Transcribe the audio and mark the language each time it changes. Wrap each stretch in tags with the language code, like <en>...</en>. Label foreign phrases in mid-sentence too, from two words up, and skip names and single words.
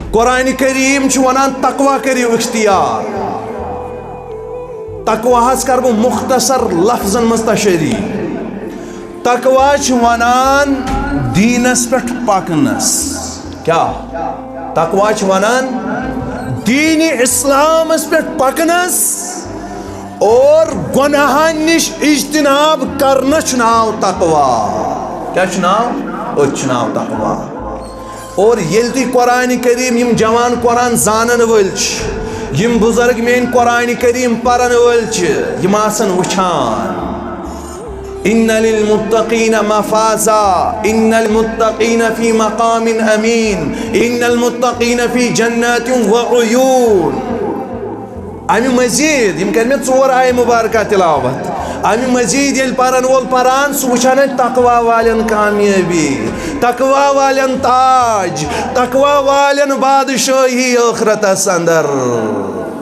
<ks>कुरान करीम वनान तकवा करियो इख्तियार। तकवाहस कर बह मुख्तसर लफ्जन मज तशरी। तकवा वनान दीनस पे पकनस। क्या तकवा वनान? दीन इस्लामस पे पकनस और गुनाहन निश इज्तिनाब करना नाव तकवा। क्या नाव? नाव तकवा। और ये तुम कुरान करीम यम जवान कुरान जानन वल यम बुजुर्ग मेन कुरान करीम परन वल यम आसन वुछान।</ks> <ar>إن للمتقين مفازا، إن المتقين في مقام أمين، إن المتقين في جنات وعيون.</ar> <ks>अमि मजीद यम कर मे 4 आय मुबारक तिलावत। अमि मजीद ये परन वोल परान सह वुछान तकवा वालन कामयाबी, तकवा वालन ताज, तकवा वालन बादशाही आखिरतस अंदर।</ks>